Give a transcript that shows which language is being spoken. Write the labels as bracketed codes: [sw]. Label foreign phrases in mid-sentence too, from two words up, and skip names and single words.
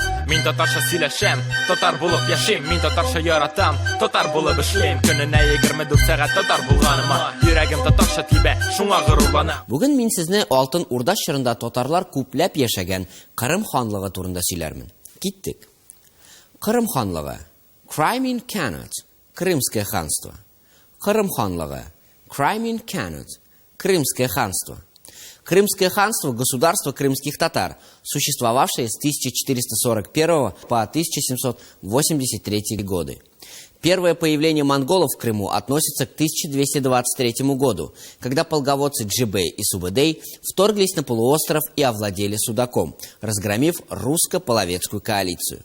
[tt] Мин татарча сөйләшәм, татар булып яшим. Мин татарча яратам, татар булып эшлим. Көненә 24 сәгать татар булганыма, йөрәгем татарча тибә, шуңа горурланам. Бүген мин сезне Алтын Урда чорында татарлар күпләп яшәгән Кырым ханлыгы турында сөйләрмен. Киттек. Кырым ханлыгы. [en] Crimean Khanate. [ru] Крымское ханство. [tt] Кырым ханлыгы. [en] Crimean Khanate. [ru] Крымское ханство. Крымское ханство – государство крымских татар, существовавшее с 1441 по 1783 годы. Первое появление монголов в Крыму относится к 1223 году, когда полководцы Джибей и Субэдэй вторглись на полуостров и овладели Судаком, разгромив русско-половецкую коалицию.